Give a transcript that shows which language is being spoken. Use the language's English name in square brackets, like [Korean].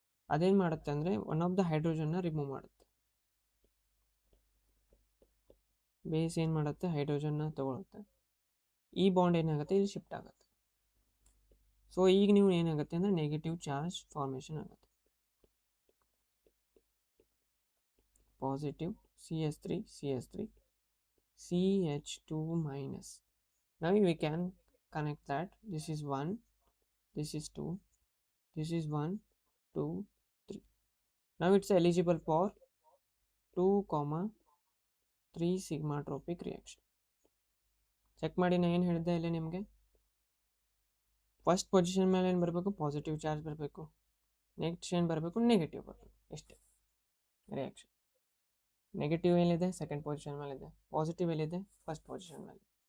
[Kannada] ಅದೇನು ಮಾಡುತ್ತೆ ಅಂದರೆ ಒನ್ ಆಫ್ ದ ಹೈಡ್ರೋಜನ್ನ ರಿಮೂವ್ ಮಾಡುತ್ತೆ. ಬೇಸ್ ಏನು ಮಾಡುತ್ತೆ ಹೈಡ್ರೋಜನ್ನ ತಗೊಳುತ್ತೆ, ಈ ಬಾಂಡ್ ಏನಾಗುತ್ತೆ ಇಲ್ಲಿ ಶಿಫ್ಟ್ ಆಗುತ್ತೆ. ಸೊ ಈಗ ನೀವು ಏನಾಗುತ್ತೆ ಅಂದರೆ ನೆಗೆಟಿವ್ ಚಾರ್ಜ್ ಫಾರ್ಮೇಷನ್ ಆಗುತ್ತೆ. [English] Positive CH3 CH2 minus. Now we can connect that. This is 1, this is 2, this is 1 2 3. Now it's eligible for 2,3 sigmatropic reaction. [Kannada] Check ಮಾಡಿ ನಾನು ಏನು ಹೇಳಿದ್ದೆ ಇಲ್ಲಿ ನಿಮಗೆ, ಫಸ್ಟ್ ಪೊಸಿಷನ್ ಮೇಲೆ ಏನು ಬರಬೇಕು ಪಾಸಿಟಿವ್ ಚಾರ್ಜ್ ಬರಬೇಕು, ನೆಕ್ಸ್ಟ್ ಏನು ಬರಬೇಕು ನೆಗೆಟಿವ್ ಬರಬೇಕು, ಇಷ್ಟೇ ರಿಯಾಕ್ಷನ್. ನೆಗೆಟಿವ್ ಎಲ್ಲಿದೆ ಸೆಕೆಂಡ್ ಪೊಸಿಷನ್ ಮೇಲಿದೆ, ಪಾಸಿಟಿವ್ ಎಲ್ಲಿದೆ ಫಸ್ಟ್ ಪೊಸಿಷನ್ ಮೇಲೆ.